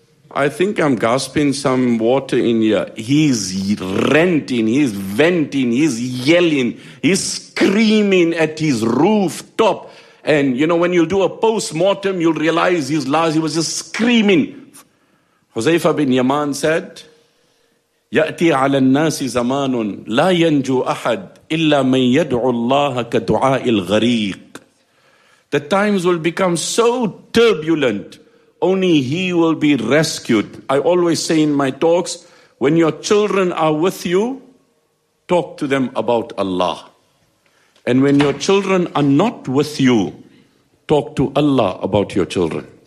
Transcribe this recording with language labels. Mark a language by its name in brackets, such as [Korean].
[English] I think I'm gasping some water in here. He's ranting, he's venting, he's yelling, he's screaming at his rooftop. And, you know, when you do a post-mortem, you'll realize his last, he was just screaming. Huzaifa bin Yaman said, [Arabic] يَأْتِي عَلَى النَّاسِ زَمَانٌ لَا يَنْجُو أَحَدْ إِلَّا مَنْ يَدْعُ اللَّهَ كَدُعَاءِ الْغَرِيقِ. [English] The times will become so turbulent, only he will be rescued. I always say in my talks, when your children are with you, talk to them about Allah. And when your children are not with you, talk to Allah about your children.